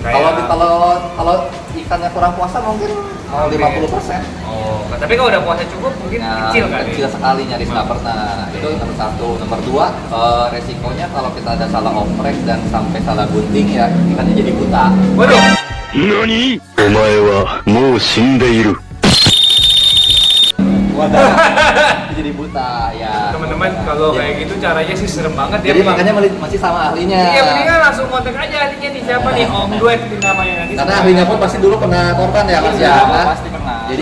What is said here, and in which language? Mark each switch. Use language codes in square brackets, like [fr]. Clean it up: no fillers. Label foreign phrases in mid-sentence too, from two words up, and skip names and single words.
[id] Kalau ikannya kurang puasa mungkin 50%. Oh, tapi kalau udah puasa cukup mungkin Nah, kecil kali. kecil sekali, nyaris nggak pernah. Itu nomor satu. Nomor dua, resikonya kalau kita ada salah oprek dan sampai salah gunting ya ikannya jadi buta. Waduh. [ja] 何お前はもう死んでいる。 [id] Jadi buta ya. Teman-teman kalau Ya. kayak gitu caranya sih serem banget ya. Jadi makanya masih sama ahlinya. Iya, mendingan langsung kontak aja ahlinya nih siapa nih Om Duet nih namanya nanti. Karena ahlinya pun pasti dulu pernah korban ya Mas ya. Kan? Pasti pernah. Jadi